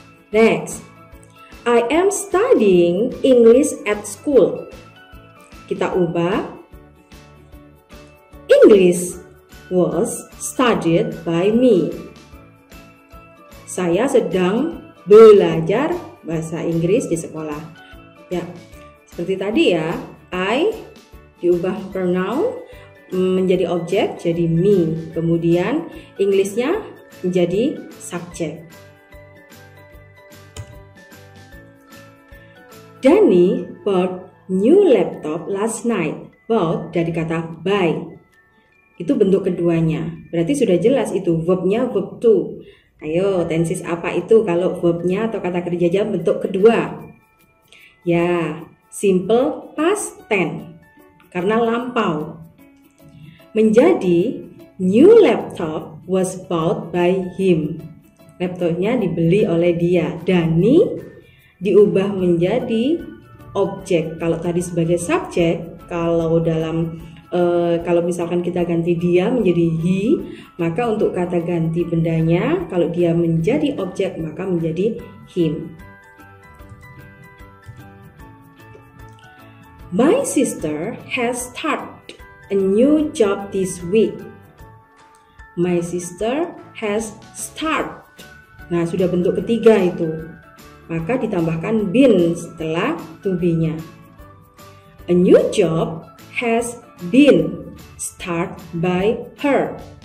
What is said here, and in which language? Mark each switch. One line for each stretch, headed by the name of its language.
English: Next. I am studying English at school.
Indonesian: Kita ubah.
English: English was studied by me.
Indonesian: Saya sedang belajar bahasa Inggris di sekolah. Ya, seperti tadi ya. I diubah pronoun menjadi objek, jadi me. Kemudian English-nya menjadi subjek.
English: Danny bought new laptop last night.
Indonesian: Bought dari kata buy. Itu bentuk keduanya. Berarti sudah jelas itu verbnya verb to. Ayo, tensis apa itu kalau verbnya atau kata kerjanya bentuk kedua? Ya, simple past tense. Karena lampau. Menjadi
English: new laptop was bought by him.
Indonesian: Laptopnya dibeli oleh dia. Danny diubah menjadi objek. Kalau tadi sebagai subjek, kalau misalkan kita ganti dia menjadi he, maka untuk kata ganti bendanya, kalau dia menjadi objek maka menjadi him.
English: My sister has started a new job this week. My sister has started.
Indonesian: Nah, sudah bentuk ketiga itu. Maka ditambahkan been setelah to be-nya.
English: A new job has been started by her.